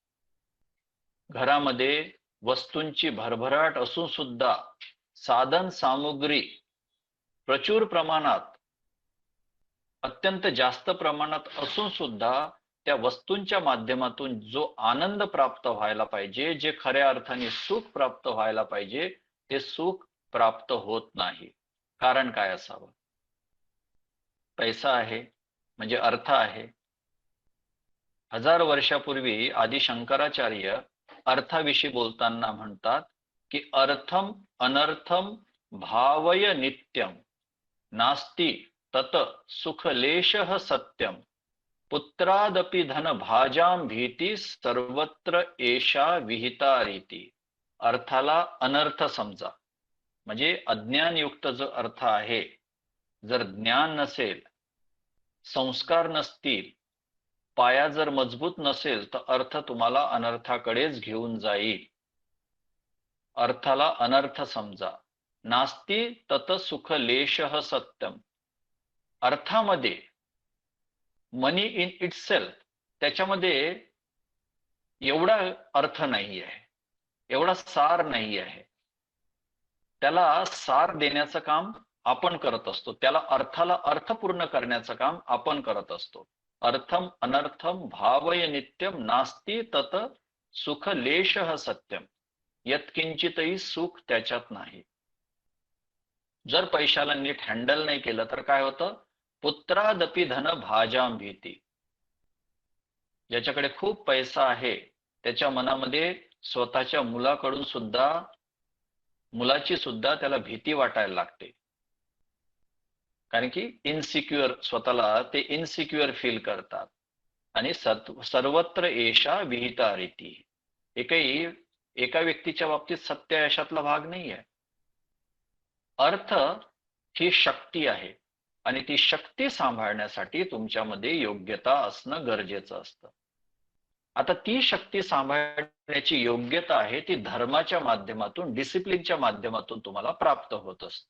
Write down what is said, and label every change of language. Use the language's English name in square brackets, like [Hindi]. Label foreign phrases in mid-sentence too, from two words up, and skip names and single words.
[Marathi] घरामध्ये वस्तूंची भरभराट असून सुद्धा साधन सामुग्री प्रचूर प्रमाणात, अत्यंत जास्त प्रमाणात असून सुद्धा त्या वस्तूंच्या माध्यमातून जो आनंद प्राप्त व्हायला पाहिजे, जे खऱ्या अर्थाने सुख प्राप्त व्हायला पाहिजे, ते सुख प्राप्त होत नाही. कारण काय असावं? पैसा आहे म्हणजे अर्थ आहे. 1000 वर्षापूर्वी आदि शंकराचार्य अर्थाविषयी बोलताना म्हणतात की [Sanskrit] अर्थम अनर्थम भावय नित्यम नास्ति तत सुखलेशः सत्यम पुत्रादपि धन भाजाम भीती सर्वत्र एषा विहिता रीती. [Marathi] अर्थाला अनर्थ समजा, म्हणजे अज्ञानयुक्त जो अर्थ आहे, जर ज्ञान नसेल, संस्कार नसतील, पाया जर मजबूत नसेल तर अर्थ तुम्हाला अनर्थाकडेच घेऊन जाईल. अर्थाला अनर्थ समजा. [Sanskrit] नास्ति तत सुखलेशः सत्यम. [Marathi] अर्थामध्ये [English] money in itself, [Marathi] त्याच्यामध्ये एवढा अर्थ नाही आहे, एवढा सार नाही आहे. त्याला सार देण्याचं काम आपण करत असतो, त्याला अर्थाला अर्थपूर्ण करण्याचं काम आपण करत असतो. [Sanskrit] अर्थम अनर्थम भावय नित्यम नास्ति तत सुखलेशः सत्यम. [Marathi] यत्किंचितही सुख त्याच्यात नाही. जर पैशाला नीट हँडल नाही केलं तर काय होतं? [Sanskrit] पुत्रादपि धन भाजाम भीती. [Marathi] ज्याच्याकडे खूप पैसा आहे त्याच्या मनामध्ये स्वतःच्या मुलाकडून सुद्धा, मुलाची सुद्धा त्याला भीती वाटायला लागते. कारण की इनसिक्युअर, स्वतःला ते [English] insecure feel [Marathi] करतात. [Sanskrit] आणि सर्वत्र एषा विहिता रीती. [Marathi] एका व्यक्तीच्या बाबतीत सत्य यशातला भाग नाही आहे. अर्थ ही शक्ती आहे आणि ती शक्ती सांभाळण्यासाठी तुमच्यामध्ये योग्यता असणं गरजेचं असतं. आता ती शक्ती सांभाळण्याची योग्यता आहे ती धर्माच्या माध्यमातून, डिसिप्लिनच्या माध्यमातून तुम्हाला प्राप्त होत असते.